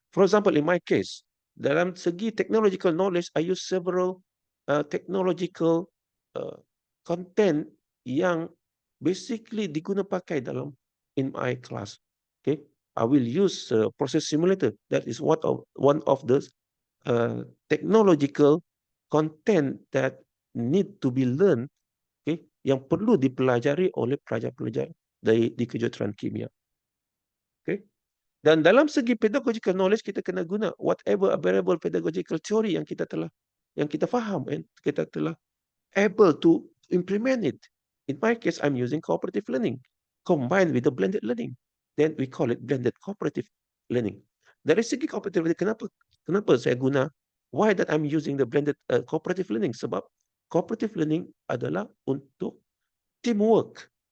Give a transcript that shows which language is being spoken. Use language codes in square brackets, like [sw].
[en] For example, in my case, [ms] dalam segi [en] technological knowledge, I use several technological content yang basically [ms] diguna pakai [en] in my class. Okay, I will use process simulator. That is one of the technological content that need to be learned. [ms] Okay, yang perlu dipelajari oleh pelajar-pelajar di kejuruteraan kimia. Okay. Dan dalam segi pedagogical knowledge, kita kena guna [en] whatever available pedagogical theory [ms] yang kita faham and kita telah [en] able to implement it. In my case, I'm using cooperative learning combined with the blended learning. Then we call it blended cooperative learning. [ms] Dari segi cooperative learning, kenapa saya guna? [en] Why that I'm using the blended cooperative learning? [ms] Sebab cooperative learning adalah untuk teamwork.